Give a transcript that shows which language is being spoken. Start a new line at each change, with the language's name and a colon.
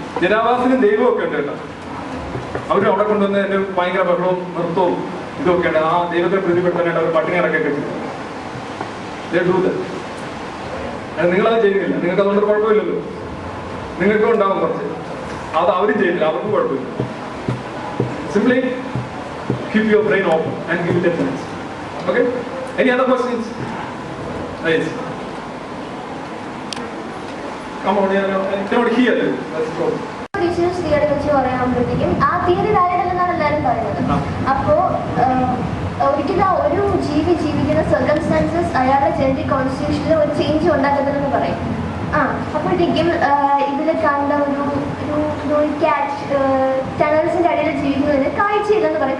Malayalam: ജരാവാസിനും ദൈവമൊക്കെ ഉണ്ട് കേട്ടോ. അവരും അവിടെ കൊണ്ടുവന്ന് എന്റെ ഭയങ്കര ബഹളവും നൃത്തവും ഇതൊക്കെയാണ്. ആ ദൈവത്തെ പ്രതിപ്പെടുത്താനായിട്ട് അവർ പട്ടിണി ഇറക്കൊക്കെ ചെയ്തു. നിങ്ങളത് ചെയ്യുന്നില്ല. നിങ്ങൾക്ക് അതുകൊണ്ട് കുഴപ്പമില്ലല്ലോ. നിങ്ങൾക്കും ഉണ്ടാവും കുറച്ച്. അത് അവരും ചെയ്യുന്നില്ല, അവർക്കും കുഴപ്പമില്ല.
English: Simply keep your brain open and give it a chance. Okay? Any other questions? Yes. Come on, I cannot hear you. Let's go.
Malayalam: Theory വെച്ച് പറയാകുമ്പോഴത്തേക്കും ആ തിയറി വാലിഡ് എന്നാണ് എല്ലാവരും പറയുന്നത്. അപ്പോ ഒരിക്കലും ഒരു ജീവി ജീവിക്കുന്ന സർക്കംസ്റ്റാൻസസ് അയാളുടെ ജനറ്റിക് കോൺസ്റ്റിറ്റ്യൂഷനിൽ ഒരു ചേഞ്ച് ഉണ്ടാക്കുന്നുണ്ടെന്ന് പറയും. അപ്പോഴത്തേക്കും ഇതിൽ കണ്ട ഒരു ക്യാറ്റ് ടണൽസിന്റെ അടിയിൽ ജീവിക്കുന്നതിന് കാഴ്ചയില്ലെന്ന് പറയും.